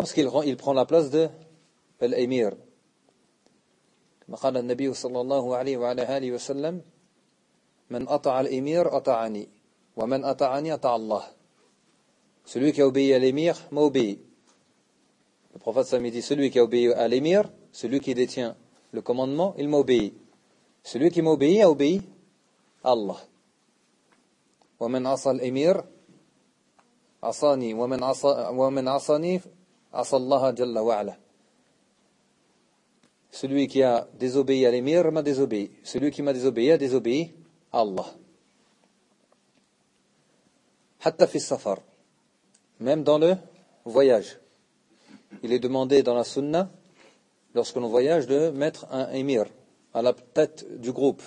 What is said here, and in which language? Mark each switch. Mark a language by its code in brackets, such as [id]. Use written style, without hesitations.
[fr] Parce qu'il prend la place de l'émir. Comme a dit le Nabi sallallahu alayhi wa sallam, [ar] من أطع الإمير أطعني ومن أطعني أطع الله. [fr] Celui qui a obéi à l'émir m'a obéi. Le prophète s'est dit, celui qui a obéi à l'émir, celui qui détient le commandement, il m'a obéi. Celui qui m'a obéi a obéi à Allah. [ar] ومن عصى الإمير عصاني ومن عصاني عصى الله جل وعلا. [fr] Celui qui a désobéi à l'émir m'a désobéi. Celui qui m'a désobéi a désobéi à Allah. [ar] Hatta fi safar. [fr] Même dans le voyage. Il est demandé dans la sunna, lorsque l'on voyage, de mettre un émir à la tête du groupe.